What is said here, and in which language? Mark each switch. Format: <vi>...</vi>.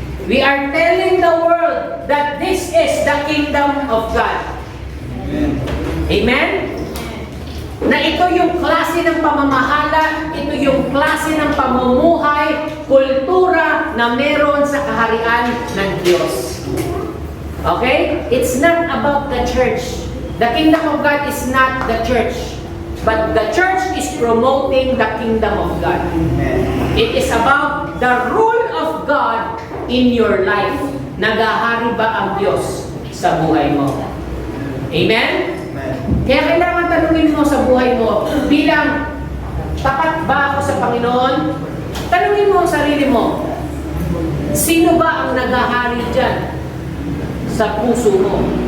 <en>We are telling the world that this is the kingdom of God. Amen. Amen?</en> <tl>Na ito yung klase ng pamamahala, ito yung klase ng pamumuhay, kultura na meron sa kaharian ng Diyos.</tl> <en>Okay? It's not about the church. The kingdom of God is not the church. But the church is promoting the kingdom of God. Amen. It is about the rule of God in your life.</en> <tl>Nagahari ba ang Diyos sa buhay mo? Amen? Amen. Kaya kailangan tanungin mo sa buhay mo, bilang tapat ba ako sa Panginoon? Tanungin mo ang sarili mo, sino ba ang nagahari dyan sa puso mo?</tl>